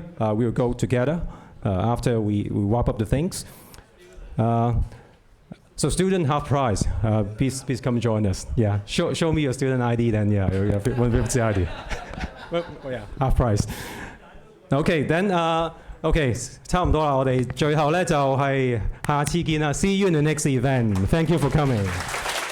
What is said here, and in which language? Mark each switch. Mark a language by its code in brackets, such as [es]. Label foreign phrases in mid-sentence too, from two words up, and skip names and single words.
[en] We'll go together after we wrap up the things. So student half price, please come join us. Yeah, show me your student ID then. Yeah, 150 ID. Oh yeah, half price. Okay, then okay, [yue] 差唔多啦，我哋最後咧就係下次見啦。 [en] See you in the next event. Thank you for coming.